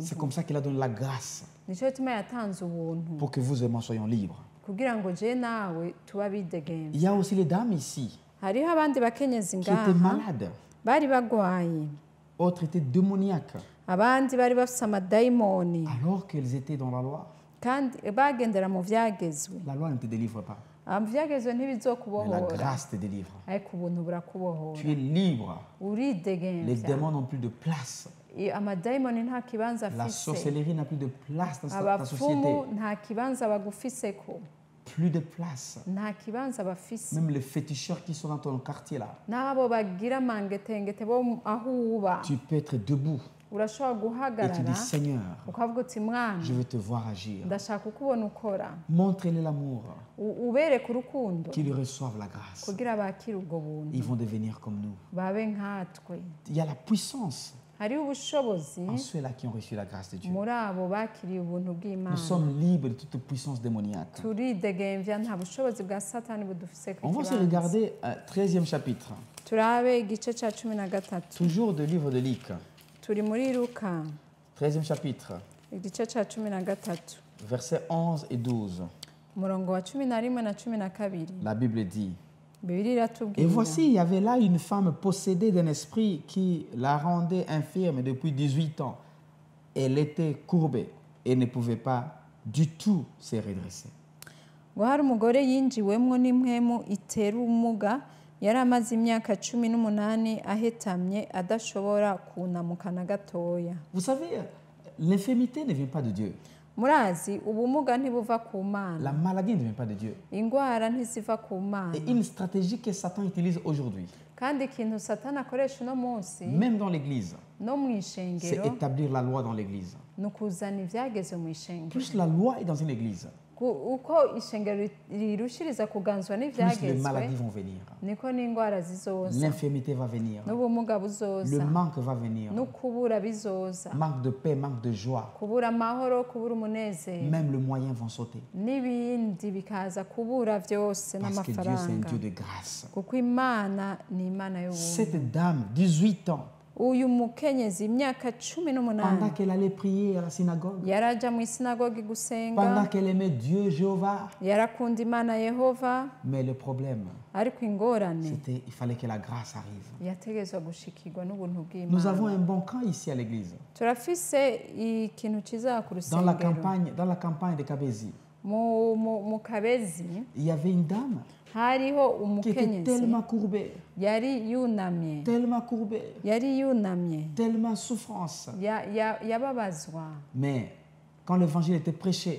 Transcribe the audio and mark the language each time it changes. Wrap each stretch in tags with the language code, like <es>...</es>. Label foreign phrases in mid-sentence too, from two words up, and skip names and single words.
<fr>C'est comme ça qu'il a donné la grâce</fr> <rn>nicyo gituma yatanze ubuntu</rn> <fr>pour que vous et moi soyons libres.</fr> <rn>kugira ngo je nawe tuba bidegemvya.</rn> <fr>Il y a aussi les dames ici</fr> <rn>hariho abandi bakenyezi</rn> <fr>qui étaient</fr> <rn>ngaha</rn> <fr>malades.</fr> <rn>bari bagwaye,</rn> <fr>Autres étaient démoniaques</fr> <rn>abandi bari bafise amadayimoni</rn> <fr>alors qu'ils étaient dans la loi.</fr> <rn>kandi bagendera mu vyagezwe.</rn> <fr>La loi ne te délivre pas,</fr> <rn>mu vyagezwe</rn> <fr>mais la</fr> <rn>ntibizokubohora,</rn> <fr>grâce te délivre.</fr> <rn>ariko ubuntu burakubohora,</rn> <fr>Tu es libre. Les</fr> <rn>uridegemvya.</rn> <fr>démons n'ont plus de place.</fr> <rn>amadayimoni nta kibanza</rn> <fr>La</fr> <rn>afise,</rn> <fr>sorcellerie n'a plus de place dans ta</fr> <rn>abapfumu</rn> <fr>société.</fr> <rn>nta kibanza bagufiseko,</rn> <fr>Plus de place.</fr> <rn>nta kibanza bafise.</rn> <fr>Même les féticheurs qui sont dans ton quartier là,</fr> <rn>n'abo bagira mangetengete bo aho uba,</rn> <fr>tu peux être debout</fr> <rn>urashobora</rn> <fr>et tu</fr> <rn>guhagarara</rn> <fr>dis Seigneur,</fr> <rn>ukavuga uti mwana</rn> <fr>je veux te voir agir.</fr> <rn>ndashaka ukubona ukora,</rn> <fr>Montrez-les l'amour,</fr> <rn>ubereke urukundo</rn> <fr>qu'ils reçoivent la grâce.</fr> <rn>kugira bakire ubwo buntu</rn> <fr>Ils vont devenir comme nous.</fr> <rn>babe nkatwe.</rn> <fr>Il y a la puissance</fr> <rn>hariho ubushobozi</rn> <fr>en ceux-là qui ont reçu la grâce de Dieu.</fr> <rn>muri abo bakiriye ubuntu bw'Imana.</rn> <fr>Nous sommes libres de toute puissance démoniaque.</fr> <rn>turidegemvya, nta bushobozi bwa satani budufise ku</rn> <fr>On va se</fr> <rn>kibanza.</rn> <fr>regarder 13e chapitre,</fr> <rn>turabe igice cya 13,</rn> <fr>toujours du livre de Luc.</fr> <rn>turi muri Luka</rn> <fr>13e chapitre,</fr> <rn>igice cya 13</rn> <fr>versets 11 et 12.</fr> <rn>umurongo wa 11 na 12.</rn> <fr>La Bible dit:</fr> <rn>Bibiliya</rn> <fr>Et</fr> <rn>iratubwira,</rn> <fr>voici, il y avait là une femme possédée d'un esprit qui la rendait infirme depuis 18 ans. Elle était courbée et ne pouvait pas du tout se redresser.</fr> <rn>ngo hari umugore yinjiwemwo n'impwemu itera ubumuga, yari amaze imyaka 18 ahetamye adashobora kunamuka na gatoya.</rn> <fr>Vous savez, l'infirmité ne vient pas de Dieu.</fr> <rn>murazi ubumuga ntibuva ku</rn> <fr>La</fr> <rn>Mana,</rn> <fr>maladie ne vient pas de Dieu.</fr> <rn>indwara ntiziva ku Mana.</rn> <fr>Et une stratégie que Satan utilise aujourd'hui,</fr> <rn>kandi ikintu satani akoresha uno munsi</rn> <fr>même dans l'église,</fr> <rn>no mu</rn> <fr>c'est</fr> <rn>ishengero</rn> <fr>établir la loi dans l'église.</fr> <rn>ni ukuzana ivyageze mu ishengero.</rn> <fr>Plus la loi est dans une église,</fr> <rn>uko ishengero rirushiriza kuganzwa</rn> <fr>plus les</fr> <rn>n'ivyagezwe,</rn> <fr>maladies vont venir.</fr> <rn>niko n'indwara zizoza,</rn> <fr>L'infirmité va venir.</fr> <rn>n'ubumuga</rn> <fr>Le</fr> <rn>buzoza,</rn> <fr>manque va venir.</fr> <rn>n'ukubura bizoza,</rn> <fr>Manque de paix, manque de joie.</fr> <rn>kubura amahoro, kubura umunezero,</rn> <fr>Même les moyens vont sauter.</fr> <rn>n'ibindi bikaza kubura vyose</rn> <fr>Parce que Dieu, c'est un</fr> <rn>n'amafaranga,</rn> <fr>Dieu de grâce.</fr> <rn>kuko Imana ni Imana y'ubuntu.</rn> <fr>Cette dame, 18 ans,</fr> <rn>uyu mukenyezi imyaka</rn> <fr>pendant</fr> <rn>18</rn> <fr>qu'elle allait prier à la synagogue,</fr> <rn>yaraja mu isinagogi</rn> <fr>pendant</fr> <rn>gusenga,</rn> <fr>qu'elle aimait Dieu, Jéhovah,</fr> <rn>yarakunda Imana Yehova,</rn> <fr>mais le problème,</fr> <rn>ariko ingorane</rn> <fr>c'était il fallait que la grâce arrive.</fr> <rn>yategezwa gushikirwa n'ubuntu</rn> <fr>Nous avons</fr> <rn>bw'Imana.</rn> <fr>un bon camp ici à l'église.</fr> <rn>turafise ikintu kiza ku</rn> <fr>Dans la</fr> <rn>rusengero</rn> <fr>campagne de Kabezi,</fr> <rn>mu Kabezi,</rn> <fr>il y avait une dame</fr> <rn>hariho</rn> <fr>qui était</fr> <rn>umukenyezi</rn> <fr>tellement courbée,</fr> <rn>yari yunamye,</rn> <fr>tellement souffrance.</fr> <rn>yababazwa,</rn> <fr>Mais quand l'évangile était prêché</fr>